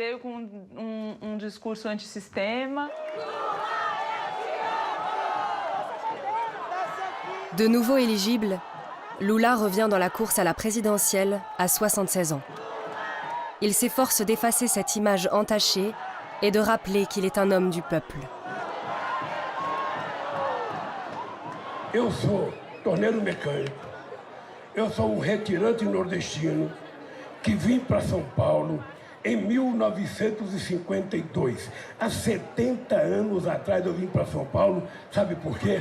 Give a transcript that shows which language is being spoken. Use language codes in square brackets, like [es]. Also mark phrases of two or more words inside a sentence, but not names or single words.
[fr] De nouveau éligible, Lula revient dans la course à la présidentielle à 76 ans. Il s'efforce d'effacer cette image entachée et de rappeler qu'il est un homme du peuple. [pt] Eu sou torneiro mecânico. Eu sou retirante nordestino que vim para São Paulo em 1952. Há 70 anos atrás eu vim para São Paulo, sabe por quê?